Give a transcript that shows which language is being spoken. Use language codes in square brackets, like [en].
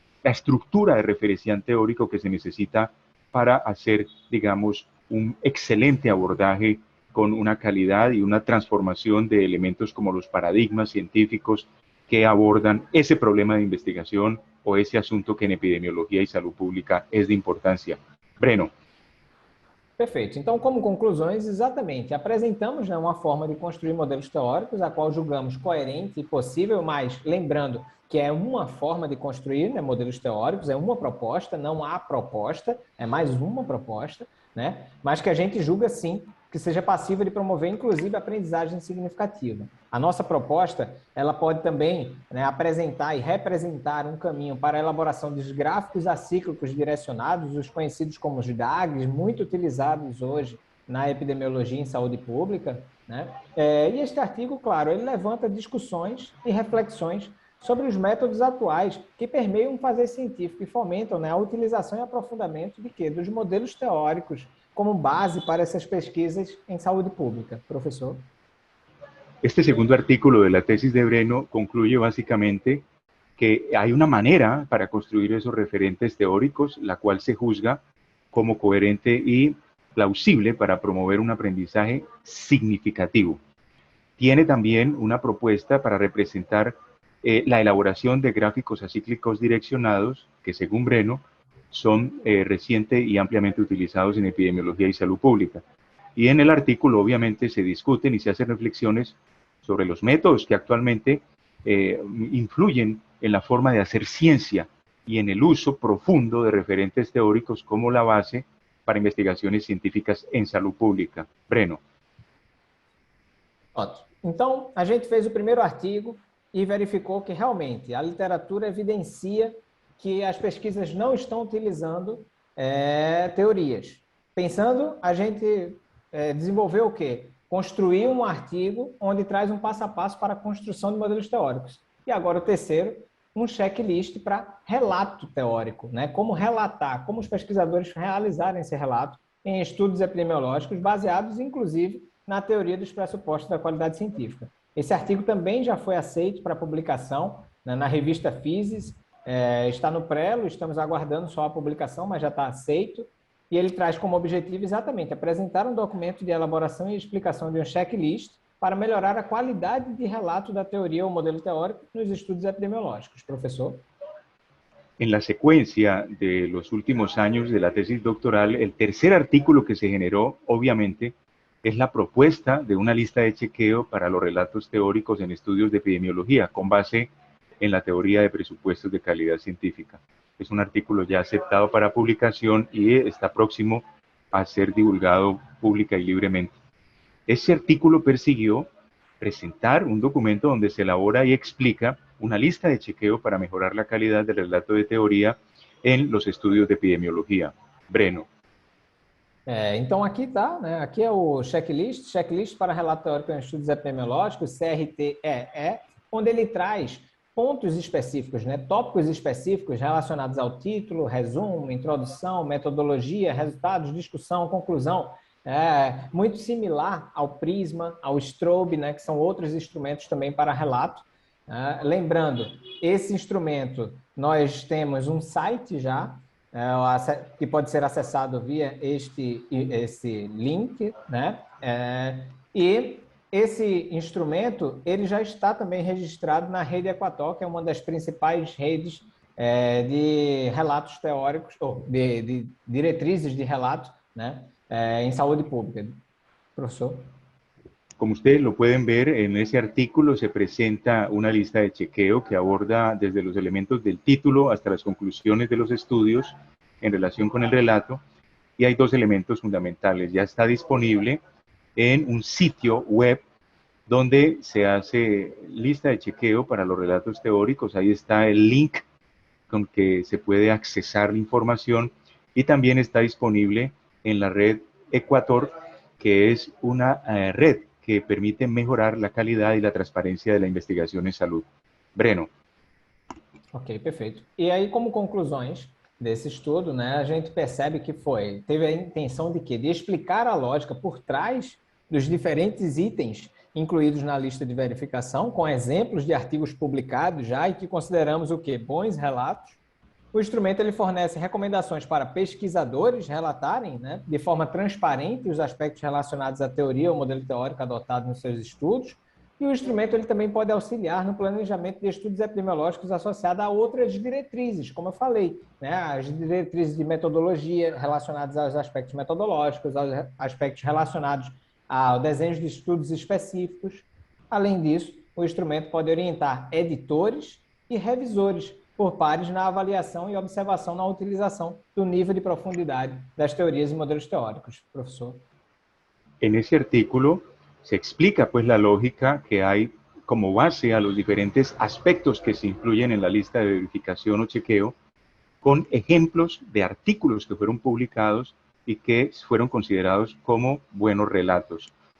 [es] la estructura de referencial teórico que se necesita para hacer, digamos, un excelente abordaje con una calidad y una transformación de elementos como los paradigmas científicos que abordan ese problema de investigación o ese asunto que en epidemiología y salud pública es de importancia. Breno. [pt] Perfeito. Então, como conclusões, exatamente, apresentamos, né, uma forma de construir modelos teóricos, a qual julgamos coerente e possível, mas lembrando que é uma forma de construir, né, modelos teóricos, é uma proposta, não há proposta, é mais uma proposta, né, mas que a gente julga, sim, que seja passível de promover, inclusive, aprendizagem significativa. A nossa proposta, ela pode também, né, apresentar e representar um caminho para a elaboração dos gráficos acíclicos direcionados, os conhecidos como os DAGs, muito utilizados hoje na epidemiologia em saúde pública, né? E este artigo, claro, ele levanta discussões e reflexões sobre os métodos atuais que permeiam o fazer científico e fomentam, né, a utilização e aprofundamento de quê? Dos modelos teóricos como base para essas pesquisas em saúde pública. Professor? [es] Este segundo artículo de la tesis de Breno concluye básicamente que hay una manera para construir esos referentes teóricos, la cual se juzga como coherente y plausible para promover un aprendizaje significativo. Tiene también una propuesta para representar la elaboración de gráficos acíclicos direccionados, que según Breno son reciente y ampliamente utilizados en epidemiología y salud pública. Y en el artículo obviamente se discuten y se hacen reflexiones sobre los métodos que actualmente influyen en la forma de hacer ciencia y en el uso profundo de referentes teóricos como la base para [pt] investigações científicas em saúde pública. [es] Breno. [pt] Ótimo. Então, a gente fez o primeiro artigo e verificou que realmente a literatura evidencia que as pesquisas não estão utilizando teorias. Pensando, a gente desenvolveu o quê? Construir um artigo onde traz um passo a passo para a construção de modelos teóricos. E agora o terceiro, um checklist para relato teórico, né? Como relatar, como os pesquisadores realizarem esse relato em estudos epidemiológicos baseados, inclusive, na teoria dos pressupostos da qualidade científica. Esse artigo também já foi aceito para publicação, né, na revista Physis, está no prelo, estamos aguardando só a publicação, mas já está aceito, e ele traz como objetivo exatamente apresentar um documento de elaboração e explicação de um checklist para melhorar a qualidade de relato da teoria ou modelo teórico nos estudos epidemiológicos. Professor? [es] En la secuencia de los últimos años de la tesis doctoral, el tercer artículo que se generó, obviamente, es la propuesta de una lista de chequeo para los relatos teóricos en estudios de epidemiología, con base en la teoría de presupuestos de calidad científica. Es un artículo ya aceptado para publicación y está próximo a ser divulgado pública y libremente. Ese artículo persiguió presentar un documento donde se elabora y explica una lista de chequeo para mejorar la calidad del relato de teoría en los estudios de epidemiología. Breno. [pt] Então, aqui está, né? Aqui é o checklist para relato teórico em estudos epidemiológicos, CRTEE, onde ele traz pontos específicos, né? Tópicos específicos relacionados ao título, resumo, introdução, metodologia, resultados, discussão, conclusão. Muito similar ao Prisma, ao Strobe, né? Que são outros instrumentos também para relato. Lembrando, esse instrumento, nós temos um site já, que pode ser acessado via esse link, né? E esse instrumento, ele já está também registrado na Rede Equator, que é uma das principais redes de relatos teóricos, ou de diretrizes de relato, né? Em saúde pública. Professor? [es] Como ustedes lo pueden ver, en ese artículo se presenta una lista de chequeo que aborda desde los elementos del título hasta las conclusiones de los estudios en relación con el relato, y hay dos elementos fundamentales. Ya está disponible en un sitio web donde se hace lista de chequeo para los relatos teóricos. Ahí está el link con que se puede accesar la información, y también está disponible en la red Equator, que es una red que permite mejorar la calidad y la transparencia de la investigación en salud. Breno. [pt] Ok, perfeito. E aí, como conclusões desse estudo, né, a gente percebe que teve a intenção de quê? De explicar a lógica por trás dos diferentes itens incluídos na lista de verificação, com exemplos de artigos publicados já e que consideramos o quê? Bons relatos. O instrumento ele fornece recomendações para pesquisadores relatarem, né, de forma transparente os aspectos relacionados à teoria ou modelo teórico adotado nos seus estudos, E o instrumento ele também pode auxiliar no planejamento de estudos epidemiológicos associados a outras diretrizes, como eu falei, né? As diretrizes de metodologia relacionadas aos aspectos metodológicos, aos aspectos relacionados ao desenho de estudos específicos. Além disso, o instrumento pode orientar editores e revisores por pares na avaliação e observação na utilização do nível de profundidade das teorias e modelos teóricos. Professor. [es] En ese artículo se explica pues la lógica que hay como base a los diferentes aspectos que se incluyen en la lista de verificación o chequeo, con ejemplos de artículos que fueron publicados y que fueron considerados como buenos relatos.